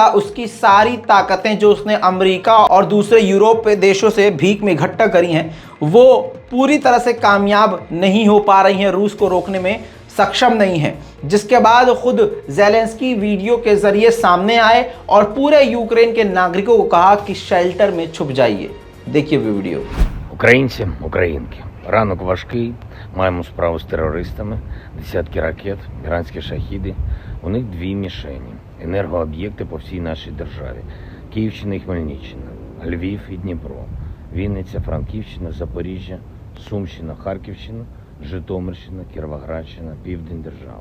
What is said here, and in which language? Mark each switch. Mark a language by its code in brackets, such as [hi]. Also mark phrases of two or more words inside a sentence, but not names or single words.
[hi] उसकी सारी ताकतें जो उसने अमेरिका और दूसरे यूरोप देशों से भीख में इकट्ठा करी हैं वो पूरी तरह से कामयाब नहीं हो पा रही हैं, रूस को रोकने में सक्षम नहीं है। जिसके बाद खुद ज़ेलेंस्की वीडियो के जरिए सामने आए और पूरे यूक्रेन के नागरिकों को कहा कि शेल्टर में छुप जाइए। देखिए वीडियो। [uk] Українці, українки, ранок важкий, маємо справу з терористами, десятки ракет, іранські шахіди. У них дві мішені – енергооб'єкти по всій нашій державі. Київщина і Хмельниччина, Львів і Дніпро, Вінниця, Франківщина, Запоріжжя, Сумщина, Харківщина, Житомирщина, Кіровоградщина, Південь держави.